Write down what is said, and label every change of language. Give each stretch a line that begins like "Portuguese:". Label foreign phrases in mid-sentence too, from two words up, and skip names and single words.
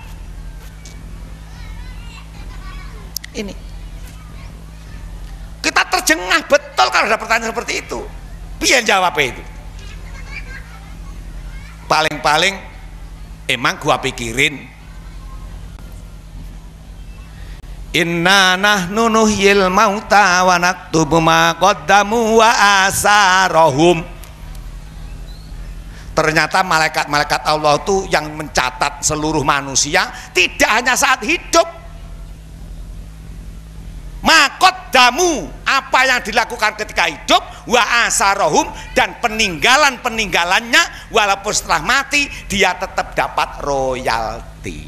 Indonesian: Ini kita terjengah betul kalau ada pertanyaan seperti itu. Pian jawabnya itu? Paling-paling emang gua pikirin,
Arabic: إنا نحن نحيي الموتى ونكتب ما قدموا وآثارهم.
Indonesian: Ternyata malaikat-malaikat Allah itu yang mencatat seluruh manusia, tidak hanya saat hidup.
Arabic: ما قدموا,
Indonesian: apa yang dilakukan ketika hidup,
Arabic: وآثارهم,
Indonesian: dan peninggalan-peninggalannya, walaupun setelah mati dia tetap dapat royalti.